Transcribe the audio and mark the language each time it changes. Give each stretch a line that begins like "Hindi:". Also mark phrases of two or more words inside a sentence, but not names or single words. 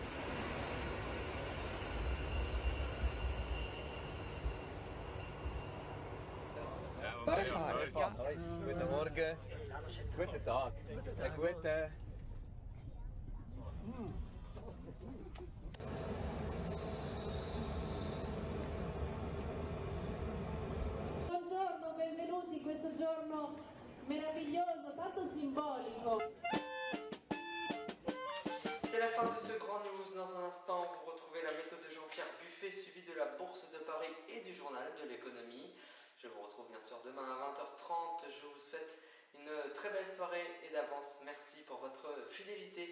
German: Guten Morgen, guten Tag, guten...
Italian: Buongiorno, benvenuti in questo giorno meraviglioso, tanto simbolico.
French: C'est la fin de ce grand news. Dans un instant, vous retrouvez la méthode de Jean-Pierre Buffet suivie de la Bourse de Paris et du journal de l'économie. Je vous retrouve bien sûr demain à 20h30. Je vous souhaite une très belle soirée et d'avance, merci pour votre fidélité.